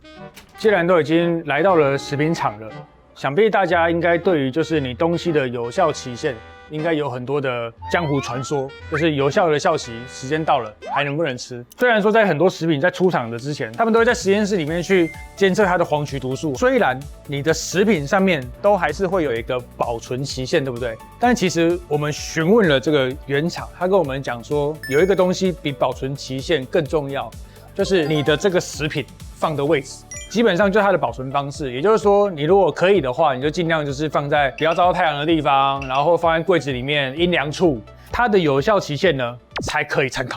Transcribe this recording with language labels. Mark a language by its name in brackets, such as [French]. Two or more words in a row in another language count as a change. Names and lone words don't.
[Chinese] 既然都已經來到了食品廠了。想必大家應該對於就是你東西的有效期限，應該有很多的江湖傳說，就是有效的效期時間到了還能不能吃？雖然說在很多食品在出廠的之前，他們都會在實驗室裡面去監測它的黃麴毒素。雖然你的食品上面都還是會有一個保存期限，對不對？但其實我們詢問了這個原廠，他跟我們講說，有一個東西比保存期限更重要，就是你的這個食品放的位置。基本上就是它的保存方式，也就是說，你如果可以的話，你就盡量就是放在不要照到太陽的地方，然後放在櫃子裡面陰涼處，它的有效期限呢才可以參考。